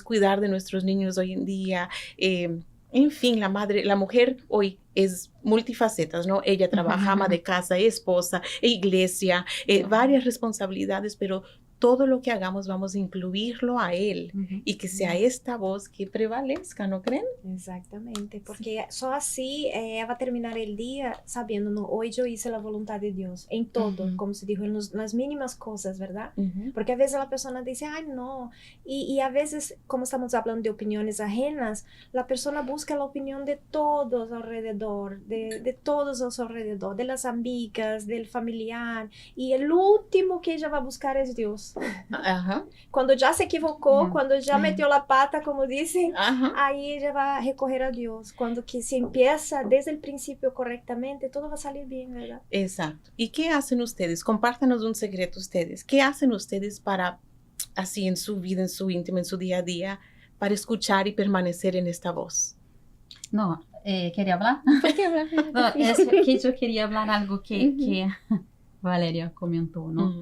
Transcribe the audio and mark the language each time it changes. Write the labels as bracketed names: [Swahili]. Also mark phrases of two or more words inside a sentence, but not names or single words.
[Spanish] Cuidar de nuestros niños hoy en día. En fin, la mujer hoy es multifacetas, ¿no? Ella trabaja, ama de casa, esposa, iglesia, varias responsabilidades, pero todo lo que hagamos vamos a incluirlo a Él y que sea esta voz que prevalezca, ¿no creen? [Portuguese] Exatamente, porque só assim ela vai terminar o dia sabendo, no, hoje eu hice a vontade de Deus, em todo, [Spanish] como se dijo, [Portuguese] nas mínimas coisas, verdade? Porque às vezes a pessoa diz, ai, não, e às vezes, como estamos falando de opiniões ajenas, a pessoa busca a opinião de todos ao redor, de todos ao redor, [Spanish] de las amigas, del familiar, [Portuguese] e o último que ela vai buscar é Deus. Quando já se equivocou, quando já meteu a pata, como dizem, aí ela vai recorrer a Deus. Quando que [Spanish] se empieza [Portuguese] desde o princípio corretamente, todo vai salir bem, [Spanish] ¿verdad? Exacto. ¿Y qué hacen ustedes? Compártanos un secreto ustedes. ¿Qué hacen ustedes para, así en su vida, en su íntimo, en su día a día, para escuchar y permanecer en esta voz? No, ¿quería hablar? [Portuguese] Pode hablar. [Spanish] No, es que yo quería hablar algo que Valeria comentou, ¿no?